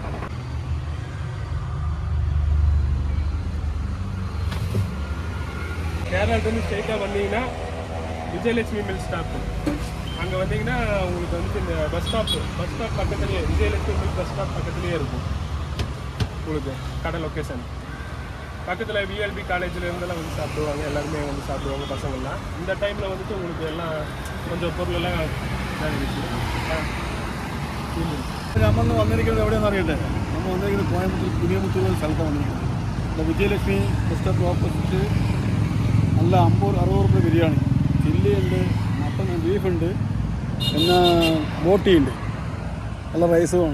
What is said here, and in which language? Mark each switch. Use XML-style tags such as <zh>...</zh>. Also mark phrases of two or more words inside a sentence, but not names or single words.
<ta>கேரளாவிலேருந்து ஸ்ட்ரெயிட்டாக வந்தீங்கன்னா விஜயலட்சுமி</ta> <en>milk stop,</en> <ta>அங்கே வந்தீங்கன்னா உங்களுக்கு வந்து இந்த</ta> <en>bus stop</en> <ta>பக்கத்துலேயே, விஜயலட்சுமி</ta> <en>milk bus stop</en> <ta>பக்கத்துலேயே இருக்கும் உங்களுக்கு கடை லொக்கேஷன். பக்கத்தில் விஎல்பி காலேஜில் இருந்தெல்லாம் வந்து சாப்பிடுவாங்க, எல்லாருமே வந்து சாப்பிடுவாங்க பசங்கள்லாம். இந்த டைமில் வந்துட்டு உங்களுக்கு எல்லாம் கொஞ்சம் பொருளெல்லாம்</ta> <ml>നമ്മൾ വന്നിരിക്കുന്നത് എവിടെയാണെന്ന് അറിയട്ടെ. നമ്മൾ വന്നിരിക്കുന്നത് കോയമ്പത്തൂർ കുരിമുത്തൂർ എന്ന സ്ഥലത്താണ് വന്നിരിക്കുന്നത്. ഇപ്പോൾ വിജയലക്ഷ്മി</ml> <en>bus stop opposite</en> <ml>നല്ല 60 രൂപ ബിരിയാണി, ചില്ലി ഉണ്ട്, മട്ടൺ ബീഫുണ്ട്, പിന്നെ ബോട്ടിയുണ്ട്, നല്ല റൈസുമാണ്.</ml>